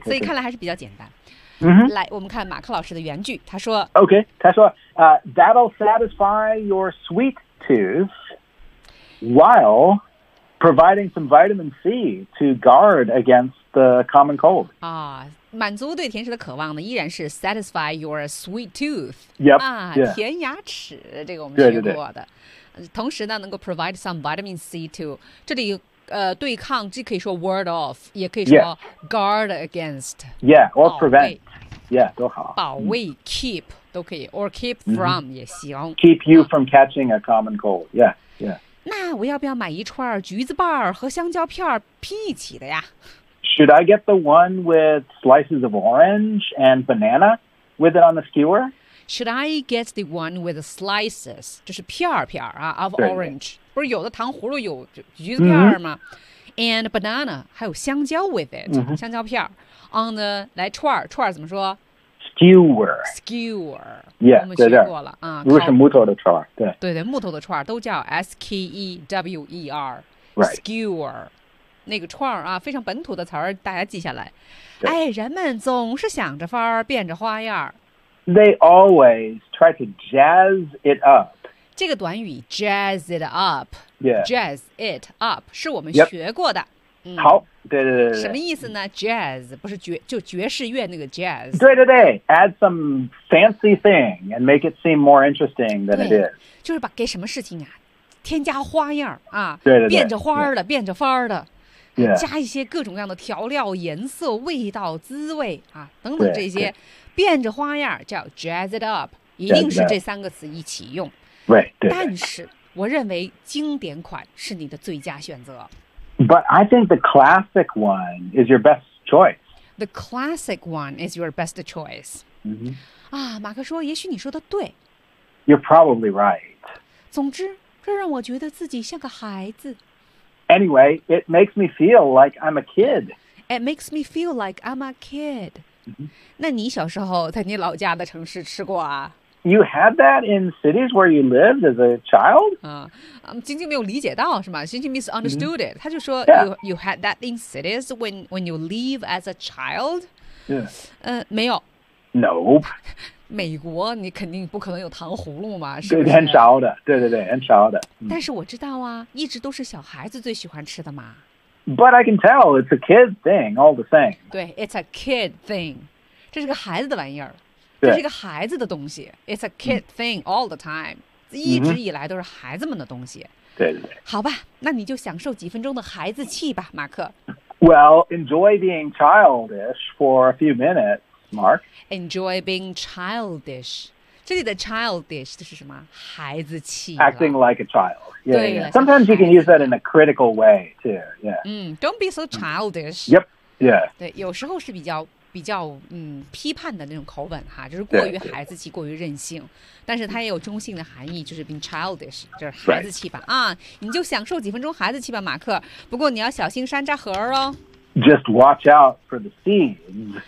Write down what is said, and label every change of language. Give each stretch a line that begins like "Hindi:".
Chinese: 所以看来还是比较简单。
English: Mm-hmm.
Chinese: 来，我们看马克老师的原句。他说
English: ，OK，
Chinese: 他说
English: ，That'll satisfy your sweet tooth while providing some vitamin C to guard against the common cold.
Chinese: 啊，满足对甜食的渴望呢，依然是 satisfy your sweet tooth.
English: Yep. 啊， yeah.
Chinese: 甜牙齿，这个我们学过的。对。同时呢，能够
English: provide some vitamin C to
Chinese: 这里。对抗既可以说 ward off 也可以说 guard against
English: yeah or prevent yeah
Chinese: 都好保卫 keep 都可以
English: or keep from、
Chinese: mm-hmm. 也行
English: keep you from catching a common cold yeah
Chinese: 那我要不要买一串橘子瓣和香蕉片拼一起的呀
English: should I get the one with slices of orange and banana with it on the skewer should I get the one with the slices
Chinese: 这是片啊
English: of orange
Chinese: 不是有的糖葫芦有橘子片吗、
English: mm-hmm. ？And banana
Chinese: 还有香蕉
English: with it、 mm-hmm.
Chinese: 香蕉片
English: on the
Chinese: 来串怎么说
English: ？Skewer yeah
Chinese: 我们学过了啊，如果是木头的串对木头的串都叫 skewer、
English: right.
Chinese: skewer 那个串啊非常本土的词大家记下来。哎，人们总是想着法变着花样
English: They always try to jazz it up.
Chinese: 这个短语 jazz it up、
English: yeah.
Chinese: jazz it up 是我们学过的、
English: yep. 好对
Chinese: 什么意思呢 jazz 不是就爵士乐那个 jazz
English: 对 add some fancy thing and make it seem more interesting than it is
Chinese: 就是把给什么事情啊添加花样啊对变着花的、
English: yeah.
Chinese: 变着花的、
English: yeah.
Chinese: 加一些各种各样的调料颜色味道滋味啊等等这些变着花样叫
English: jazz it up
Chinese: 一定是这三个词一起用
English: Right,
Chinese: 但是我认为经典款是你的最佳选择。
English: But I think the classic one is your best choice. The classic one is your best choice.、 Mm-hmm.
Chinese: 啊，马克说，也许你说的对。
English: You're probably right.
Chinese: 总之，这让我觉得自己像个孩子。
English: Anyway, it makes me feel like I'm a kid. It makes me feel like I'm a kid.、 Mm-hmm.
Chinese: 那你小时候在你老家的城市吃过啊？
English: You had that in cities where you lived as a child?
Chinese: 晶晶没有理解到是吗晶晶
English: misunderstood it.
Chinese: 他就说
English: you had that in cities when you live as a child? Yeah.
Chinese: 没有。
English: Nope.
Chinese: 美国你肯定不可能有糖葫芦嘛是不是很少的对很少的。但是我知道啊一直都是小孩子最喜欢吃的嘛。 But I can tell it's a kid thing all the same. 对
English: it's a kid thing.
Chinese: 这是个孩子的玩意儿。这是一个孩子的东西
English: It's a kid thing all the time、 mm-hmm.
Chinese: 一直以来都是孩子们的东西对好吧那你就享受几分钟的孩子气吧马克
English: Well, enjoy being childish for a few minutes, Mark Enjoy being childish
Chinese: 这里的 childish 是什么孩子气
English: Acting like a child yeah, 对 yeah. Sometimes you can use that in a critical way too yeah. Don't be so childish、 mm-hmm. Yep, yeah
Chinese: 对有时候是比较批判的那种口吻哈，就是过于孩子气，过于任性。但是它也有中性的含义，就是
English: being childish，
Chinese: 就是孩子气吧。
English: Right.
Chinese: 啊，你就享受几分钟孩子气吧，马克。不过你要小心山楂核哦。
English: Just watch out for the seeds.